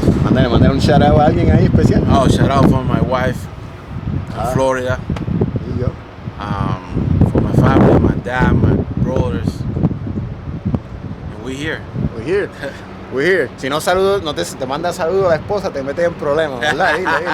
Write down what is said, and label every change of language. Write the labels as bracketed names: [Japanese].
[Spanish] Mandar un shout out a alguien ahí especial. [English] Oh, shout out for my wife in Florida. There you go. For my family, my dad, my brothers. And we're here. We're here. [Spanish] Si no saludo, no te manda saludo a la esposa, te metes en problemas, ¿verdad? Dile.